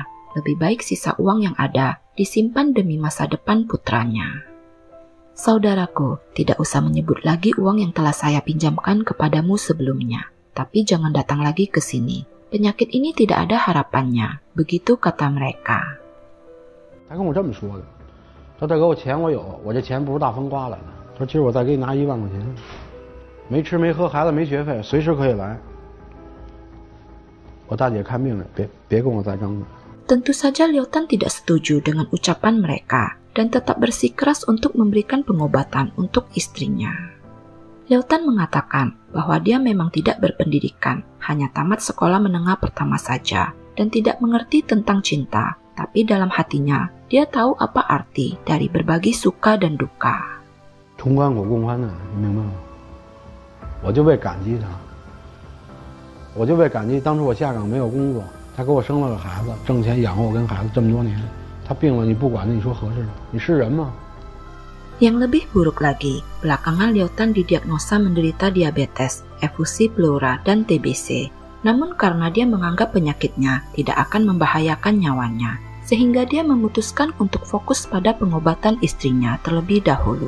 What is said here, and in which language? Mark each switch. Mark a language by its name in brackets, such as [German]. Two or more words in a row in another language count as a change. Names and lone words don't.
[Indonesian] Lebih baik sisa uang yang ada disimpan demi masa depan putranya. Saudaraku, tidak usah menyebut lagi uang yang telah saya pinjamkan kepadamu sebelumnya, tapi jangan datang lagi ke sini. Penyakit ini tidak ada harapannya, begitu kata mereka. [Chinese] 他跟我这么说的，说大哥，我钱我有，我这钱不是大风刮来的。说今儿我再给你拿1万块钱，没吃没喝，孩子没学费，随时可以来。我大姐看病了，别跟我再争了。 [Indonesian] Tentu saja Liao-tan tidak setuju dengan ucapan mereka dan tetap bersikeras untuk memberikan pengobatan untuk istrinya. Liao-tan mengatakan bahwa dia memang tidak berpendidikan, hanya tamat sekolah menengah pertama saja dan tidak mengerti tentang cinta, tapi dalam hatinya dia tahu apa arti dari berbagi suka dan duka. [Chinese] 同甘苦共患难，你明白吗？我就为感激他，我就为感激当初我下岗没有工作。他给我生了个孩子，挣钱养活我跟孩子这么多年。他病了，你不管，你说合适吗？你是人吗？ [Indonesian] Yang lebih buruk lagi, belakangan Liao-tan didiagnosa menderita diabetes, efusi pleura, dan TBC. Namun karena dia menganggap penyakitnya tidak akan membahayakan nyawanya, sehingga dia memutuskan untuk fokus pada pengobatan istrinya terlebih dahulu.